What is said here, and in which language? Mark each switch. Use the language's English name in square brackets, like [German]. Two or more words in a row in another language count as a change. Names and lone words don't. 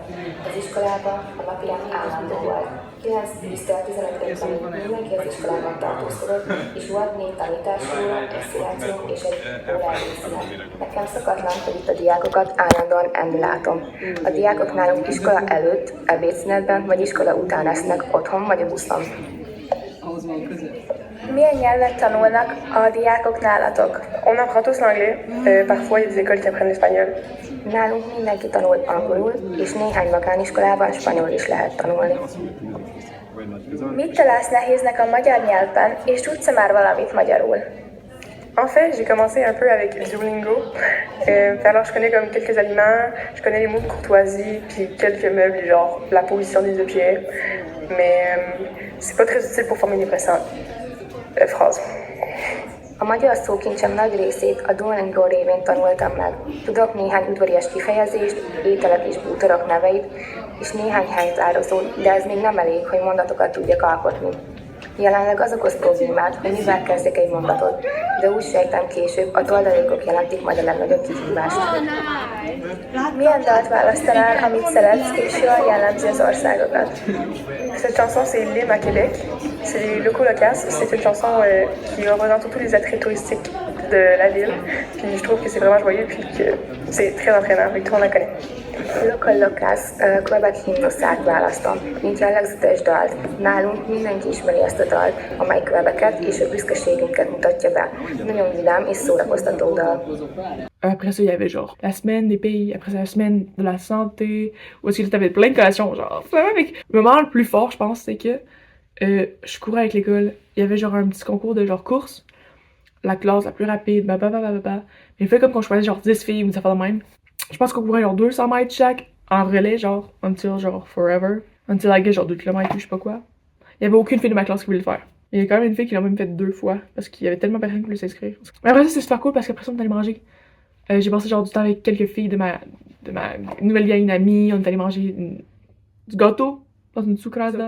[Hungarian] Az iskolában a napirend állandó volt. 9-től 11-ig mindenki az iskolában tartózkodott, és volt 4 tanítási óra, egy színjátszó és egy óra előszínet. Nekem szokatlan, hogy itt a diákokat állandóan enni látom. A diákok nálunk iskola előtt, ebédszünetben vagy iskola után esznek otthon vagy a buszon. Milyen nyelvet tanulnak a diákok nálatok? [French] On apprend tous l'anglais. Parfois, il y a des écoles qui apprennent l'espagnol. [Hungarian] Nálunk mindenki tanul angolul, és néhány magániskolában spanyol is lehet tanulni. Mit találsz nehéznek a magyar nyelvben, és tudsz már valamit magyarul? [French] En fait, j'ai commencé un peu avec Duolingo. Alors, je connais comme quelques aliments, je connais les mots de courtoisie, puis quelques meubles, genre la position des objets. Mais c'est pas très utile pour former des vraies phrases. [Hungarian] A magyar szókincsem nagy részét a Duolingo révén tanultam meg. Tudok néhány udvarias kifejezést, ételek és bútorok neveit, és néhány helytározót, de ez még nem elég, hogy mondatokat tudjak alkotni. Jelenleg az okoz problémát, hogy mivel kezdjek egy mondatot, de úgy sejtem később, a toldalékok jelentik majd a legnagyobb kihívást. Milyen dalt választanál, amit szeretsz, és jól jellemzi az országokat? [French] Cette chanson, c'est l'hymne à Québec. C'est les locaux locaux. C'est une chanson qui représente tous les attraits touristiques de la ville. Puis je trouve que c'est vraiment joyeux, puis que c'est très entraînant, et tout le monde la connaît. [Hungarian] Local Locals Quebec himnuszát választom, mint jellegzetes dalt. Nálunk mindenki ismeri ezt a dalt, amely Quebecet és a büszkeségünket mutatja be. Nagyon vidám és szórakoztató dal. [French] Après ça, il y avait genre la semaine des pays, après ça la semaine de la santé, où est-ce que t'avais plein de collations, genre. Avec... Le moment le plus fort, je pense, c'est que je courais avec l'école. Il y avait genre un petit concours de genre course. La classe la plus rapide, Mais il fait comme qu'on choisit genre 10 filles ou des affaires de même. Je pense qu'on courait genre 200 mètres chaque, en relais, genre, [English] until genre forever. Until I guess [French] genre 2 km ou je sais pas quoi. Il y avait aucune fille de ma classe qui voulait le faire. Il y a quand même une fille qui l'a même fait 2 fois, parce qu'il y avait tellement personne qui voulait s'inscrire. Mais après ça, c'est super cool parce qu'après ça, on est allé manger. J'ai passé genre du temps avec quelques filles de ma nouvelle gang d'amis. On est allé manger du gâteau dans une sucrada.